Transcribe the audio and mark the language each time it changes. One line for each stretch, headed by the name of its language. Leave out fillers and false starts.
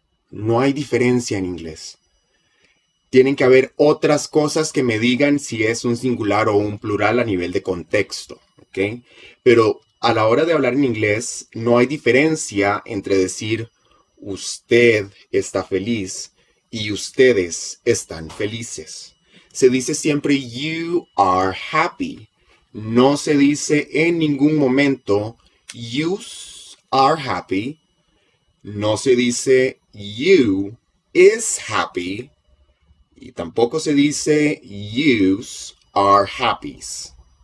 Spanish: No hay diferencia en inglés. Tienen que haber otras cosas que me digan si es un singular o un plural a nivel de contexto, ¿ok? Pero a la hora de hablar en inglés, no hay diferencia entre decir usted está feliz y ustedes están felices. Se dice siempre
English: you are happy.
Spanish: No se dice en ningún momento
English: you are happy.
Spanish: No se dice
English: you is happy.
Spanish: Y tampoco se dice
English: yous are happies.